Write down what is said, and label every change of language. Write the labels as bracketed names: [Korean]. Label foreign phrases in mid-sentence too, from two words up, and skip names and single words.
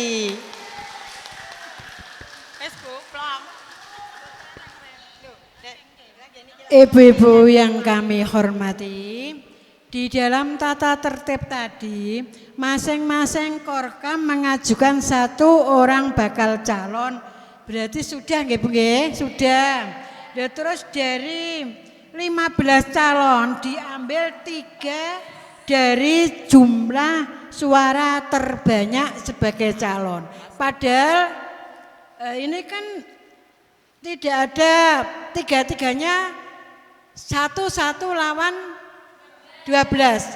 [Indonesian] Ibu-ibu yang kami hormati, di dalam tata tertib tadi, masing-masing korkam mengajukan 1 orang bakal calon. Berarti sudah nggih Bu nggih? Sudah. Ya, terus dari 15 calon diambil 3 dari jumlah suara terbanyak sebagai calon. Padahal ini kan tidak ada tiga-tiganya 1 lawan 12.